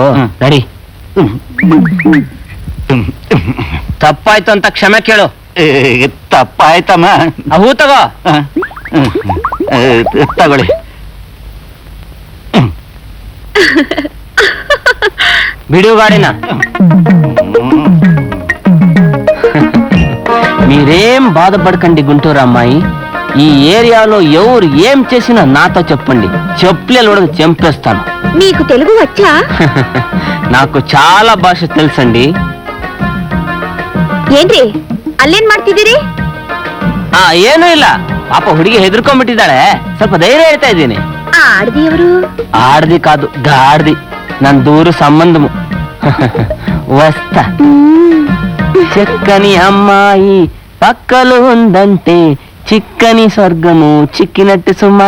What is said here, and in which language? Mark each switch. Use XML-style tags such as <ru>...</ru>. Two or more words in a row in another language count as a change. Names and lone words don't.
<kn>ನಡಿ. ತಪ್ಪಾಯ್ತು ಅಂತ ಕ್ಷಮೆ ಕೇಳು. ತಪ್ಪಾಯ್ತಮ್ಮ. ಹೂ ತಗೋ. ತಗೊಳ್ಳಿ. ಬಿಡು ಗಾಡಿನ.</kn> <te>మీరేం బాధపడకండి గుంటూరు అమ్మాయి. ఈ ఏరియాలో ఎవరు ఏం చేసినా నాతో చెప్పండి, చెప్పులేలు కూడా చంపేస్తాను. మీకు తెలుగు వచ్చా? నాకు చాలా భాష తెలుసండి.</te> <kn>ಏನ್ರಿ ಅಲ್ಲೇನ್ ಮಾಡ್ತಿದ್ದೀರಿ? ಏನೂ ಇಲ್ಲ, ಪಾಪ ಹುಡುಗಿ ಹೆದರ್ಕೊಂಡ್ಬಿಟ್ಟಿದ್ದಾಳೆ, ಸ್ವಲ್ಪ ಧೈರ್ಯ ಹೇಳ್ತಾ ಇದ್ದೀನಿ.</kn> <te>ఆడదివరు? ఆడది కాదు, గాడిది. నన్ను దూరు సంబంధము. వస్తా. చిక్కని అమ్మాయి పక్కలో ఉందంటే చిక్కని స్వర్గము చిక్కినట్టు సుమా.</te>